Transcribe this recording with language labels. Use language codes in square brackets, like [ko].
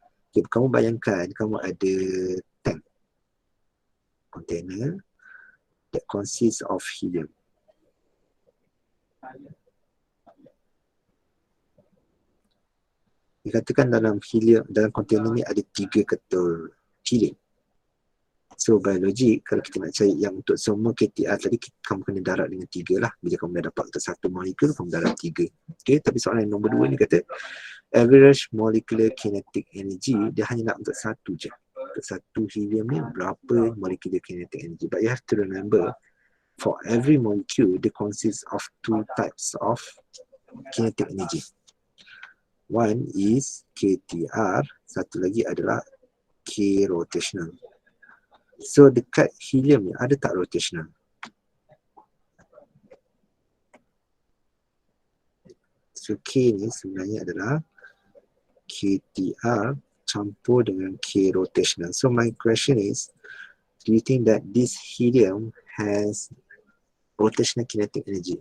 [ms] Okay, kamu bayangkan kamu ada tank. [en] Container that consists of helium. [ms] Dikatakan dalam container ni ada 3 ketul helium. [en] So by logic, [ms] kalau kita nak cari yang untuk semua KTR tadi, kamu kena darab dengan 3 lah. Bila kamu dah dapat untuk satu molekul, kamu darab 3. Okay, tapi soalan nombor 2 ni kata average molecular kinetic energy, dia hanya nak untuk satu je. Untuk satu helium ni berapa molecular kinetic energy. [en] But you have to remember, for every molecule, they consist of 2 types of kinetic energy. One is [ms] KTR, satu lagi adalah K rotational. So dekat helium ni ada tak rotational? So K ni sebenarnya adalah KTR campur dengan K rotational. [en] So my question is, do you think that this helium has rotational kinetic energy?